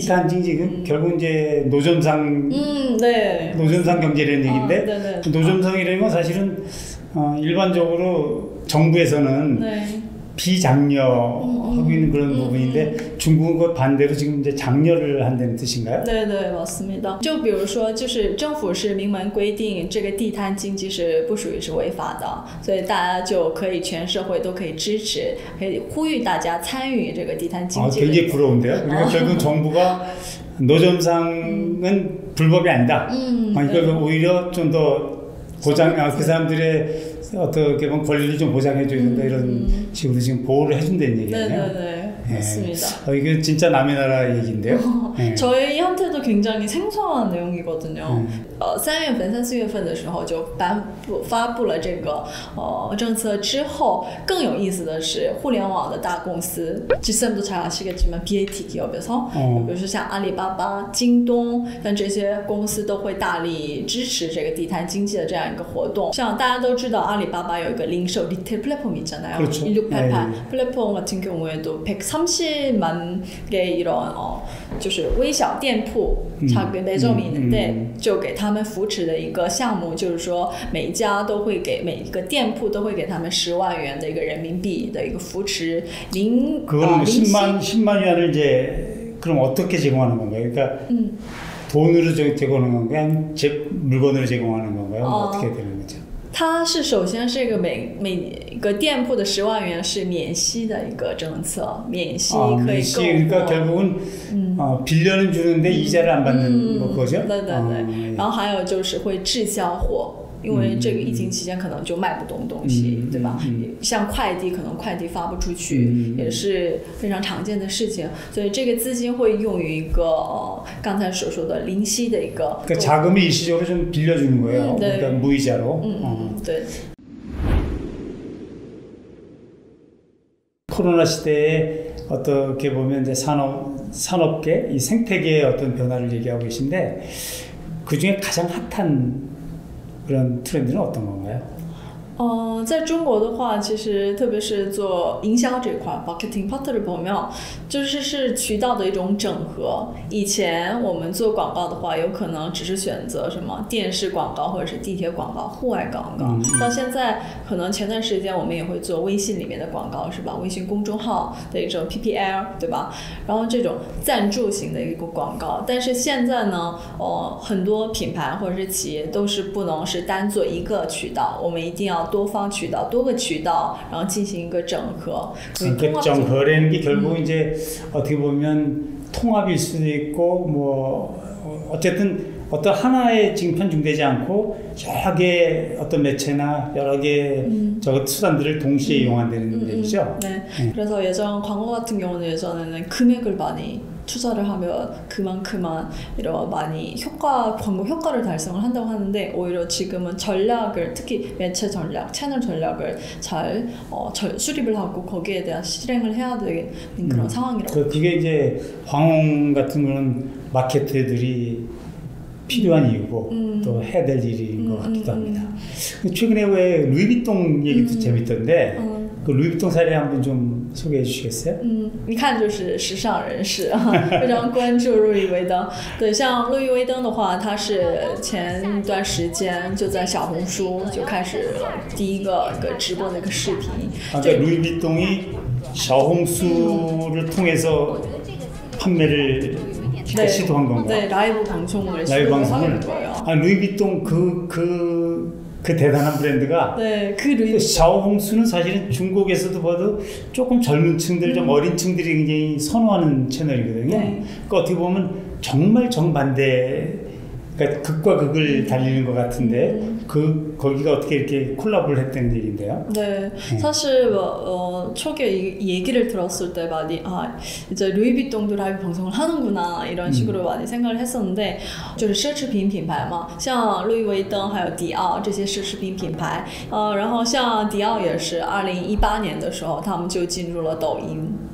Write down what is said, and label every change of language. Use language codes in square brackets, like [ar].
[zh] 地摊经济. [ko] 결국 이제 노점상 네. 노점상 경제라는 얘기인데, 네네. 노점상이라는 건 사실은 일반적으로 정부에서는 네. 비장려하고 있는 그런 부분인데, 중국은 그 반대로 지금 이제 장려를 한다는 뜻인가요? 네, 맞습니다. [zh] 就比如说，就是政府是明文规定这个地摊经济是不属于是违法的，所以大家就可以全社会都可以支持，可以呼吁大家参与这个地摊经济。 [ko] 굉장히 부러운데요. 그러니까 결국 정부가 노점상은 불법이 아니다. 이걸 오히려 좀 더 보장, 그 사람들의 어떻게 보면 권리를 좀 보장해줘야 된다, 이런 식으로 지금 보호를 해준다는 얘기네요. 네, 맞습니다. 이게 진짜 남의 나라 얘기인데요. 네. 저희한테도 굉장히 생소한 내용이거든요. [zh] 3月份、4月份的时候就发布了这个政策之后，更有意思的是，互联网的大公司， [ko] 지쌤도 잘 아시겠지만 BAT 기업에서 [zh] 比如说像阿里巴巴、京东，但这些公司都会大力支持这个地摊经济的这样一个活动。像大家都知道，阿里巴巴有一个零售 [ko] 리테일 플랫폼 있잖아요. 그렇죠. 1688 플랫폼 같은 경우에도 130만 개 이런 [zh] 就是微小店铺 [ko] 작은 매점이 있는데 [zh] 就给他们扶持的一个项目，就是说每一家都会给每一个店铺都会给他们10万元的一个人民币的一个扶持。 [ko] 그건 10만元을 이제 그럼 어떻게 제공하는 건가요? 그러니까 돈으로 제공하는 건가요? 물건으로 제공하는 건가요? 어떻게 되는 거죠? [zh] 它是首先是一个每个店铺的10万元是免息的一个政策，免息可以购货。 [ko] 그러니까 결국은 빌려는 주는데 이자를 안 받는 거죠? [zh] 对。然后还有就是会滞销货，因为这个疫情期间可能就卖不动东西，对吧？像快递可能快递发不出去，也是非常常见的事情，所以这个资金会用于一个刚才所说的零息的一个。 [ko] 그러니까 자금을 일시적으로 좀 빌려주는 거예요. 네. 그러니까 무이자로. [zh] 对。 [ko] 코로나 시대에 어떻게 보면 이제 산업계, 이 생태계의 어떤 변화를 얘기하고 계신데, 그 중에 가장 핫한 그런 트렌드는 어떤 건가요? [zh] 在中国的话，其实特别是做营销这块 marketing partner 朋友，就是渠道的一种整合。以前我们做广告的话，有可能只是选择什么电视广告或者是地铁广告、户外广告。到现在，可能前段时间我们也会做微信里面的广告，是吧？微信公众号的一种 PPL， 对吧？然后这种赞助型的一个广告。但是现在呢，很多品牌或者是企业都是不能是单做一个渠道，我们一定要多方渠道、多个渠道，然后进行一个整合。 [ko] 整合라는 게 결국 이제 어떻게 보면 통합일 수도 있고, 뭐 어쨌든 어떤 하나에 지금 편중되지 않고 여러 개 어떤 매체나 여러 개 수단들을 동시에 이용한다는 얘기죠. 네. 그래서 예전 광고 같은 경우는 예전에는 금액을 많이 투자를 하면 그만큼만 이런 많이 광고 효과를 달성을 한다고 하는데, 오히려 지금은 전략을, 특히 매체 전략, 채널 전략을 잘 수립을 하고 거기에 대한 실행을 해야 되는 그런 상황이라고. 그게 이제 황홍 같은 그런 마케터들이 필요한 이유고 또 해야 될 일인 것 같기도 합니다. 최근에 왜 루이비통 얘기도 재밌던데, 그 루이비통 사례 한번 좀 소개해 주시겠어요? [zh] 一看就是时尚人士，非常关注路易威登。对，像路易威登的话，他是前一段时间就在小红书就开始了第一个直播的一个视频。 [ko] 그러니까 루이비통이 샤오홍수를 통해서 판매를 네. 시도한 건가? 네, 라이브 방송을 라이브 방송을 하는 거예요. 아, 루이비통 그 대단한 브랜드가 네, 그 루이비통. 샤오홍수는 사실은 중국에서도 봐도 조금 젊은 층들, 좀 어린 층들이 굉장히 선호하는 채널이거든요. 네. 그러니까 어떻게 보면 정말 정반대, 그러니까 극과 극을 달리는 것 같은데 거기가 어떻게 이렇게 콜라보를 했다는 얘기인데요. 네, 사실 초기에 이 얘기를 들었을 때 많이 이제 루이비통도 라이브 방송을 하는구나 이런 식으로 많이 생각을 했었는데 [zh] 就是奢侈品品牌嘛，像路易威登还有迪奥这些奢侈品品牌，然后像迪奥也是2018年的时候，他们就进入了抖音。